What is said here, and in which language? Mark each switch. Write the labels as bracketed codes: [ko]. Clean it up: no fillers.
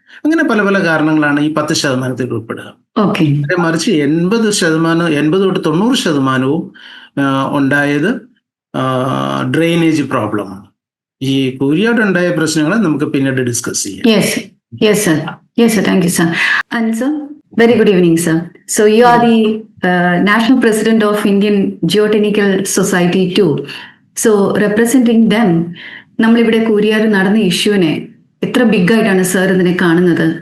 [ml] അങ്ങനെ പല പല കാരണങ്ങളാണ് ഈ 10% ഉൾപ്പെടുക. മറിച്ച് 80 തൊട്ട് 90% ഉണ്ടായത് ഡ്രെയിനേജ് പ്രോബ്ലമാണ്. ഈ കൂരിയാടുണ്ടായ പ്രശ്നങ്ങൾ നമുക്ക് പിന്നീട് ഡിസ്കസ് ചെയ്യാം. [en] Yes, sir. Yes, sir. Thank you, sir. And sir, very good evening, sir. So you are the National President of Indian Geotechnical Society too. So representing them, [ml] നമ്മളിവിടെ കൂരിയാട് നടന്ന ഇഷ്യൂവിനെ എത്ര ബിഗ് ആയിട്ടാണ് സർ ഇതിനെ കാണുന്നത്?